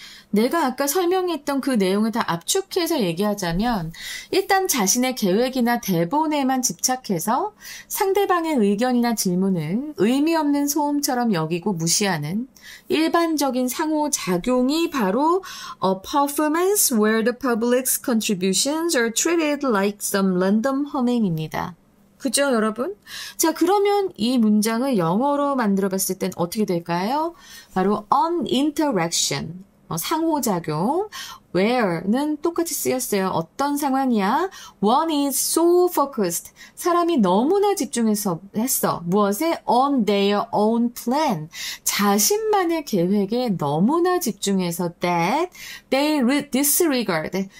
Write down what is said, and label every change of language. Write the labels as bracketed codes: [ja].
[ko] 내가 아까 설명했던 그 내용을 다 압축해서 얘기하자면 일단 자신의 계획이나 대본에만 집착해서 상대방의 의견이나 질문을 의미 없는 소음처럼 여기고 무시하는 일반적인 상호작용이 바로 [en] a performance where the public's contributions are treated like some random humming [ko] 입니다. 그죠, 여러분? 자, 그러면 이 문장을 영어로 만들어 봤을 땐 어떻게 될까요? 바로 [en] on interaction. [ko] 상호작용. where는 똑같이 쓰였어요. 어떤 상황이야? [en] One is so focused. [ko] 사람이 너무나 집중해서 했어. 무엇에? [en] On their own plan. [ko] 자신만의 계획에 너무나 집중해서 [en] that they disregard.